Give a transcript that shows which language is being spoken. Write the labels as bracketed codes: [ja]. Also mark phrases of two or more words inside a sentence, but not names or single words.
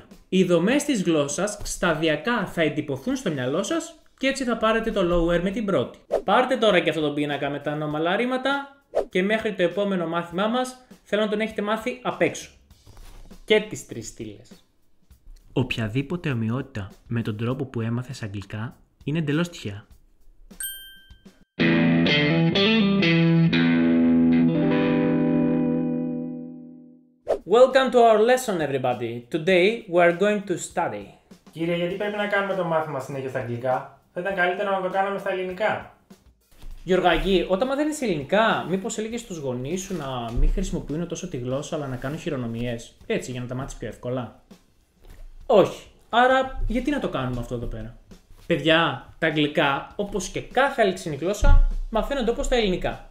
[el] Οι δομές της γλώσσας σταδιακά θα εντυπωθούν στο μυαλό σας και έτσι θα πάρετε το lower με την πρώτη. Πάρτε τώρα και αυτό το πίνακα με τα ανώμαλα ρήματα και μέχρι το επόμενο μάθημά μας θέλω να τον έχετε μάθει απ' έξω. Και τις 3 στήλες. Οποιαδήποτε ομοιότητα με τον τρόπο που έμαθες αγγλικά είναι εντελώς τυχαία. [en] Welcome to our lesson everybody. Today we are going to study. [el] Κύριε, γιατί πρέπει να κάνουμε το μάθημα συνέχεια στα αγγλικά? Θα ήταν καλύτερο να το κάναμε στα ελληνικά. Γιωργάκη, όταν μαθαίνεις ελληνικά, μήπως έλεγες στους γονείς σου να μην χρησιμοποιούν τόσο τη γλώσσα αλλά να κάνουν χειρονομιές, έτσι για να τα μάθεις πιο εύκολα? Όχι. Άρα γιατί να το κάνουμε αυτό εδώ πέρα? Παιδιά, τα αγγλικά, όπως και κάθε άλλη ξένη γλώσσα, μαθαίνονται όπως τα ελληνικά.